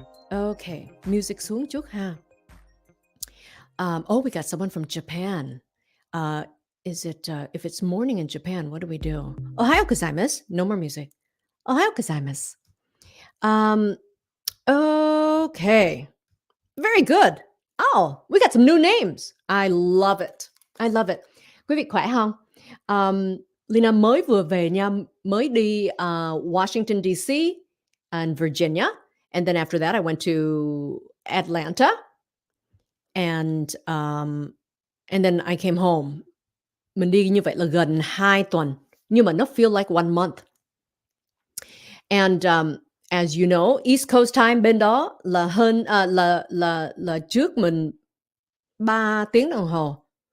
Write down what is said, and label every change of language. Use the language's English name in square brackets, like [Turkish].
[Vietnamese] Okay, music xuống chút ha. [English] We got someone from Japan. Is it, if it's morning in Japan, what do we do? [Japanese] Ohayou gozaimasu. [English] No more music. [Japanese] Ohayou gozaimasu. [English] Okay. Very good. Oh, we got some new names. I love it. [Vietnamese] Quý vị khỏe không? Lina mới vừa về nha, mới đi Washington, D.C. [English] and Virginia. And then after that, I went to Atlanta. And then I came home. [Vietnamese] Mình đi như vậy là gần 2 tuần. Nhưng mà nó [English] feel like 1 month. And as you know, East Coast time [Vietnamese] bên đó là hơn là trước mình 3 tiếng đồng hồ.